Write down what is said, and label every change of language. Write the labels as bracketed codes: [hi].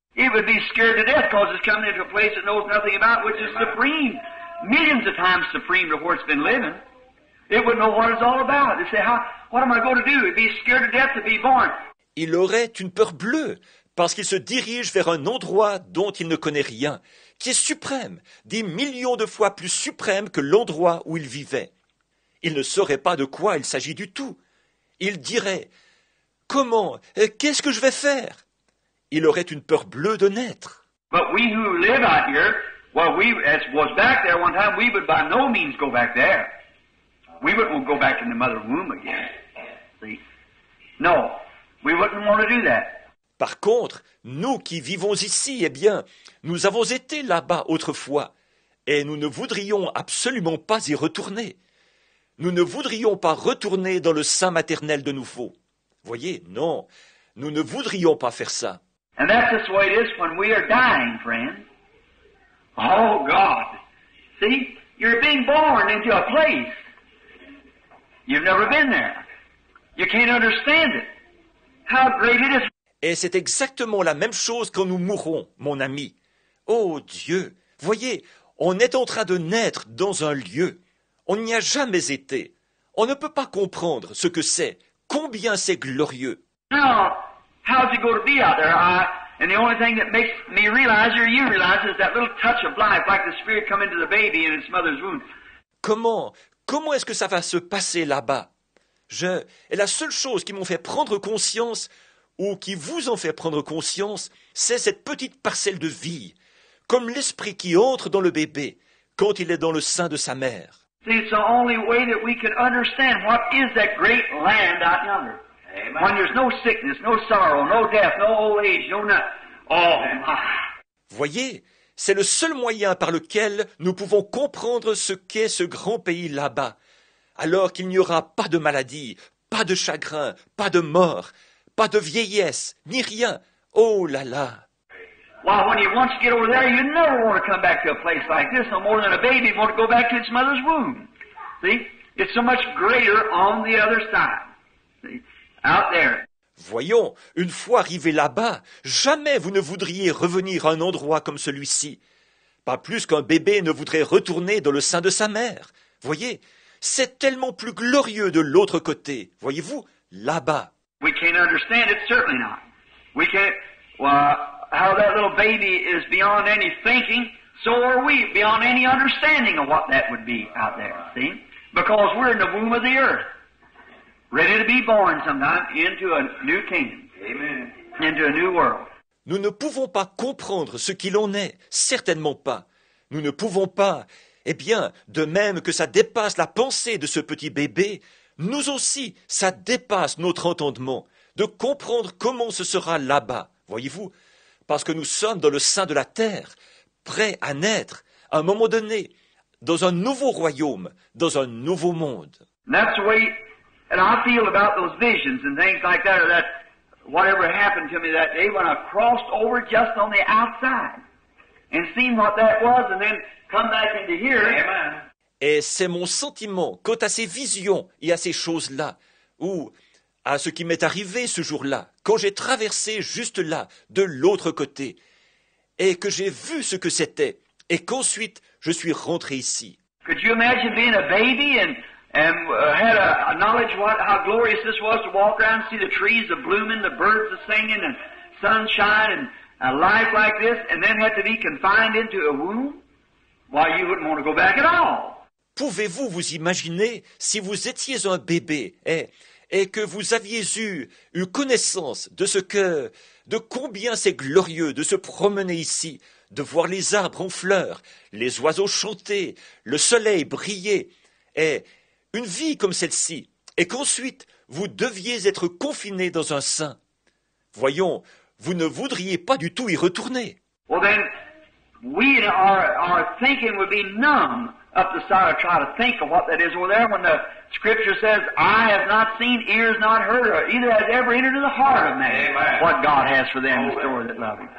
[en] It would be scared to death because it's coming into a place it knows nothing about, which is supreme. Millions of times supreme to where it's been living. It wouldn't know what it's all about. They say, what am I going to do? It'd be scared to death to be born. [fr] Il aurait une peur bleue, parce qu'il se dirige vers un endroit dont il ne connaît rien, qui est suprême, des millions de fois plus suprême que l'endroit où il vivait. Il ne saurait pas de quoi il s'agit du tout. Il dirait, comment, qu'est-ce que je vais faire? Il aurait une peur bleue de naître. [en] But we who live out here, well, we, as was back there one time, we would by no means go back there. We wouldn't go back in the mother womb again. See? No, we wouldn't want to do that. [fr] Par contre, nous qui vivons ici, eh bien, nous avons été là-bas autrefois, et nous ne voudrions absolument pas y retourner. Nous ne voudrions pas retourner dans le sein maternel de nouveau. Voyez, non, nous ne voudrions pas faire ça. [en] And that's just the way it is when we are dying, friends. Oh, God. See, you're being born into a place. You've never been there. You can't understand it. How great it is. [fr] Et c'est exactement la même chose quand nous mourrons, mon ami. Oh Dieu, voyez, on est en train de naître dans un lieu. On n'y a jamais été. On ne peut pas comprendre ce que c'est, combien c'est glorieux. [en] Now, how's it going to be out there? And the only thing that makes me realize, or you realize, is that little touch of life, like the Spirit come into the baby in its mother's womb. [fr] Comment est-ce que ça va se passer là-bas? Et la seule chose qui m'ont fait prendre conscience, ou qui vous en fait prendre conscience, c'est cette petite parcelle de vie, comme l'esprit qui entre dans le bébé quand il est dans le sein de sa mère. [en] See, it's the only way that we can understand what is that great land out yonder. Amen. When there's no sickness, no sorrow, no death, no old age, no nothing. Oh my! [fr] Voyez, c'est le seul moyen par lequel nous pouvons comprendre ce qu'est ce grand pays là-bas, alors qu'il n'y aura pas de maladie, pas de chagrin, pas de mort, pas de vieillesse, ni rien. Oh là là! [en] Well, when you once get over there, you never want to come back to a place like this no more than a baby want to go back to its mother's womb. See? It's so much greater on the other side. See? Out there. [fr] Voyons, une fois arrivé là-bas, jamais vous ne voudriez revenir à un endroit comme celui-ci. Pas plus qu'un bébé ne voudrait retourner dans le sein de sa mère. Voyez, c'est tellement plus glorieux de l'autre côté. Voyez-vous, là-bas. [en] We can't understand it, certainly not. We can't, how that little baby is beyond any thinking, so are we, beyond any understanding of what that would be out there, see? Because we're in the womb of the earth, ready to be born sometime into a new kingdom. Amen. Into a new world. [fr] Nous ne pouvons pas comprendre ce qu'il en est, certainement pas. Nous ne pouvons pas, eh bien, de même que ça dépasse la pensée de ce petit bébé, nous aussi, ça dépasse notre entendement, de comprendre comment ce sera là-bas, voyez-vous, parce que nous sommes dans le sein de la terre, prêts à naître, à un moment donné, dans un nouveau royaume, dans un nouveau monde. [en] And that's the way, and I feel about those visions and things like that, or that whatever happened to me that day when I crossed over just on the outside and seen what that was and then come back into here. Amen. [fr] Et c'est mon sentiment quant à ces visions et à ces choses-là, ou à ce qui m'est arrivé ce jour-là, quand j'ai traversé juste là, de l'autre côté, et que j'ai vu ce que c'était, et qu'ensuite je suis rentré ici. [en] Could you imagine being a baby and had a knowledge how glorious this was to walk around and see the trees blooming, the birds singing, and sunshine, and a life like this, and then had to be confined into a womb? Why, you wouldn't want to go back at all. [fr] Pouvez-vous vous imaginer si vous étiez un bébé et que vous aviez eu connaissance de combien c'est glorieux de se promener ici, de voir les arbres en fleurs, les oiseaux chanter, le soleil briller, et une vie comme celle-ci, et qu'ensuite vous deviez être confiné dans un sein. Voyons, vous ne voudriez pas du tout y retourner. [en] Well then, our thinking would be numb up the side of trying to think of what that is over there when the Scripture says, "Eye has not seen, ears not heard, or either has ever entered into the heart of man." Amen. What God has for them in store that love Him.